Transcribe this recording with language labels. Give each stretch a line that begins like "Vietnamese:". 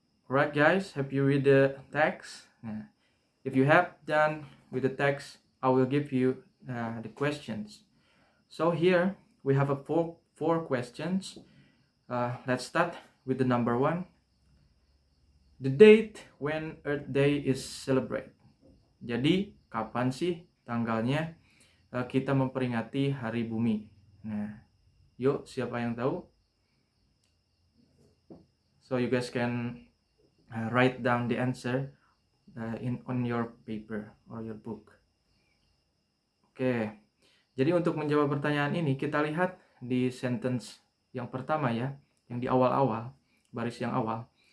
English: Alright guys, have you read the text? If you have done with the text, I will give you the questions. So here we have four questions. Let's start with the number one. The date when Earth Day is celebrated.
Indonesian: Jadi kapan sih tanggalnya kita memperingati Hari Bumi? Nah, yuk siapa yang tahu?
English: So you guys can write down the answer on your paper or your book. Oke.
Indonesian: Jadi untuk menjawab pertanyaan ini kita lihat di sentence yang pertama ya, yang di awal-awal, baris yang awal.